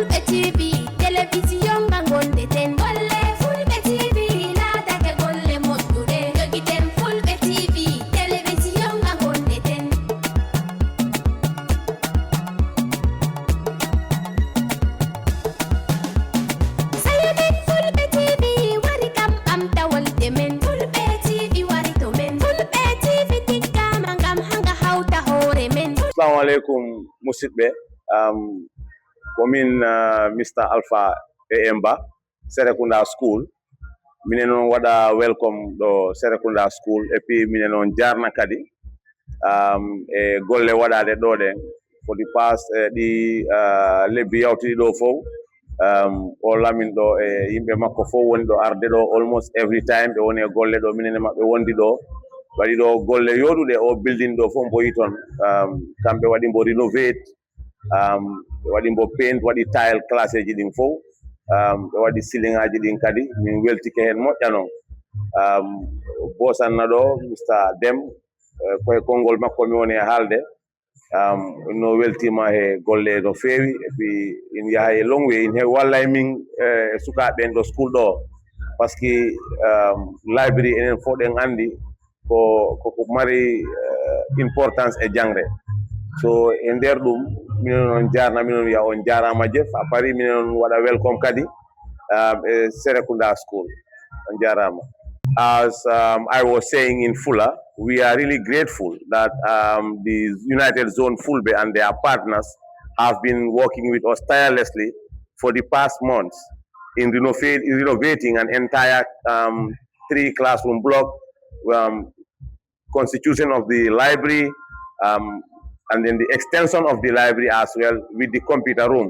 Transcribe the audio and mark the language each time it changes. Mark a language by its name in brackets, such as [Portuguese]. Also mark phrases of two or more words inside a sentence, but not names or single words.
[Fula] TV télévision ngangonde ten golle Fulbe TV laatake golle moƴƴude jogiten Fulbe TV télévision ngangonde ten sayonen Fulbe TV wari kam ɓamtawolde men Fulbe TV wari to men Fulbe TV tikkama ngam hanga hawta hoore men. Assalamu alaikum musidɓe. Komin Mr. Alpha Emba Serrekunda School. Minen on waɗa welcome ɗo Serrekunda School [French] et puis [Fula] minen on jarna kadi e golle waɗade ɗo ɗen [English] for the past [Fula] ɗi lebbi yawtiɗi ɗo fof. O lamin ɗo e yimɓe makko fof woni ɗo arde ɗo [English] almost every time [Fula] ɓe woni e golle ɗo minen e maɓɓe wondi ɗo waɗi ɗo golle yoɗuɗe o building ɗo fof mboyi toon kamɓe waɗi mbo renovate ɓe waɗi mbo paint waɗi tile classe ji ɗin fof ɓe waɗi ceiling aji ɗin kadi min weltike hen moƴƴa noon bosanna ɗo Mr. Dem koye konngol makko mi woni e haalde no weltima e golle no feewi [French] et puis [Fula] in yaha e [English] long way [Fula] in heewi walla e min e sukaɓe en ɗo school ɗo [French] par ce que [Fula] library enen fof ɗen andi koko mari importance e jangde so e nder ɗum minen on jarna minen wiya on jarama jef a paari minen on waɗa welcome kadi e Serrekunda School on jarama. [English] As I was saying in Fula, we are really grateful that the United Zone Fulbe and their partners have been working with us tirelessly for the past months in renovating an entire 3 classroom block, constitution of the library, and then the extension of the library as well with the computer room.